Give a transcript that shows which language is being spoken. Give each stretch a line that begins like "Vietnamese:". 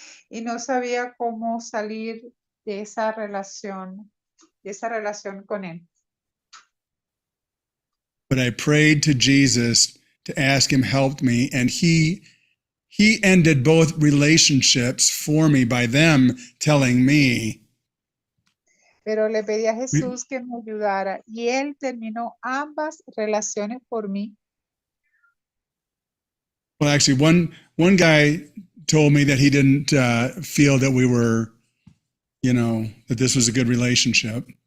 Spanish: Y no sabía cómo salir de esa relación con él.
English: But I prayed to Jesus to ask him help me, and he ended both relationships for me by them telling me,
Spanish: Pero le pedí a Jesús que me ayudara y él terminó ambas relaciones por mí.
English: Well, actually, one guy told me that he didn't feel that we were, that this was a good relationship.